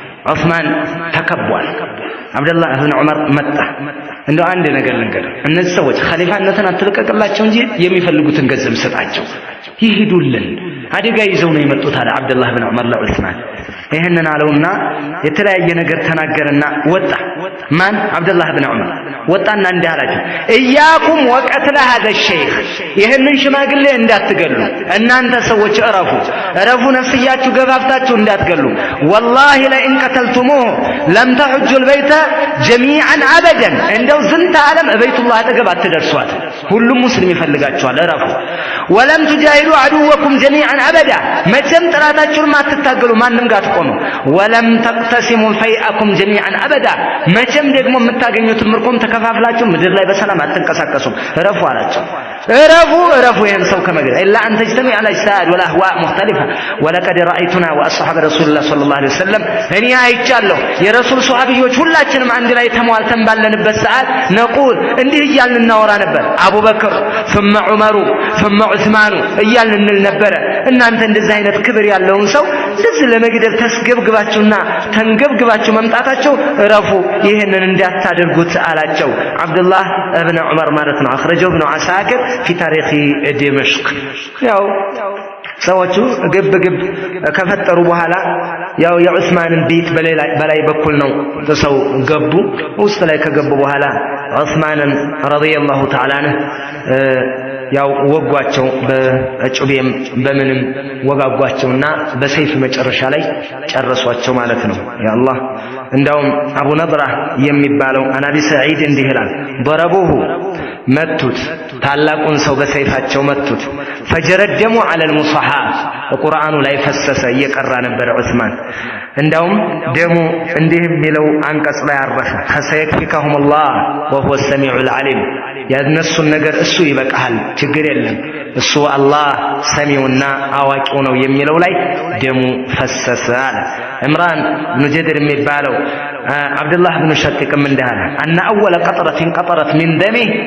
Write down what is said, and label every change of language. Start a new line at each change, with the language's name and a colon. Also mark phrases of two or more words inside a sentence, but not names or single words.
Amharic: ዑስማን ተከቧል። አብደላህ ብን ዑመር መጣ። እንደው አንድ ነገር ልንገር፣ እነዚህ ሰዎች ኸሊፋነትን አትልቀቅላቸው እንጂ የሚፈልጉትን ገንዘብ ሰጣቸው ይሄዱልን። አደጋ ይዘው ነው የመጡት አለ አብደላህ ብን ዑመር ለዑስማን። ይሄንን አለውና የተለያየ ነገር ተናገረና ወጣ። ማን? አብደላህ ብን ዑመር ወጣና እንዲህ አላቸው፣
Arabic: إياكم وقتل هذا الشيخ፣
Amharic: ይሄንን ሽማግሌ እንዳትገሉ እናንተ ሰዎች እረፉ፣ ነፍስያችሁ ገፋፍታችሁ እንዳትገሉ።
Arabic: والله لئن قتلتموه لم تحجوا البيت جميعا أبدا፣
Amharic: እንደው ዝንተ ዓለም በይቱላህ አጠገብ አትደርሷት፣ ሁሉም ሙስሊም ይፈልጋችኋል፣ እረፉ። ወለም
Arabic: تجاهدوا عدوكم جميعا ابدا፣
Amharic: መቼም ጥላታችሁን አትታገሉ፣ ማንም ጋር አትቆሙ።
Arabic: ولم تقتسموا فيئكم جميعا أبدا፣
Amharic: መቼም ደግሞ የምታገኙትን ምርኮም ተከፋፍላችሁ ምድር ላይ በሰላም አትንቀሳቀሱም፣ እረፉ አላቸው። እረፉ ይሄን ሰው ከመግደል
Arabic: إلا أن تجتمع على الاجتهاد والأهواء مختلفة ولقد رأيتنا وأصحاب رسول الله صلى الله عليه وسلم
Amharic: እኔ አይቻለሁ የረሱል ሷሃቢዎች ሁላችንም አንድ ላይ ተሟልተን ባለንበት ሰዓት ነቁል እንዲህ እያልን እናወራ ነበር። አቡበክር ثم ዑመሩ ثم ዑስማኑ እያልን እንል ነበር። እናንተ እንደዚህ አይነት ክብር ያለውን ሰው ስለዚህ ለመግደል ተስገብግባችሁና ተንገብግባችሁ መምጣታቸው እረፉ፣ ይሄንን እንዳታደርጉት አላቸው። አብዱላህ ኢብኑ ዑመር ማለት ነው።
Arabic: أخرجه ابن عساكر في تاريخ دمشق።
Amharic: ያው ሰዎቹ ግብ ከፈጠሩ በኋላ ያው የዑስማንን ቤት በላይ በኩል ነው ተሰው ገቡ። ውስጥ ላይ ከገቡ በኋላ ዑስማንን
Arabic: رضي الله تعالى
Amharic: ያው ወጓቸው፣ በጩቤም በምንም ወጋጓቸውና በሰይፍ መጨረሻ ላይ ጨረሷቸው ማለት ነው።
Arabic: يا الله
Amharic: እንዳውም አቡ ነድራ የሚባለው አናቢ ሰዒድ እንዲህ ይላል፣ ضربوه መቱት፣ ታላቁን ሰው በሰይፋቸው መቱት።
Arabic: فجرى دمه على المصحف፣
Amharic: በቁርአኑ ላይ ፈሰሰ እየቀራ ነበር ዑስማን። እንዳውም ደሙ እንዲህ የሚለው አንቀጽ ላይ አረፈ፣
Arabic: فسيكفيكهم الله وهو السميع العليم፣
Amharic: ያነሱን ነገር እሱ ይበቃል፣ ችግር የለም፣ እሱ አላህ ሰሚውና አዋቂው ነው የሚለው ላይ ደሙ ፈሰሰ አለ። ዕምራን ብኑ ጀድር የሚባለው አብዱላህ ብኑ ሸቂቅም እንዳለ
Arabic: أنا أول قطرة قطرت من دمي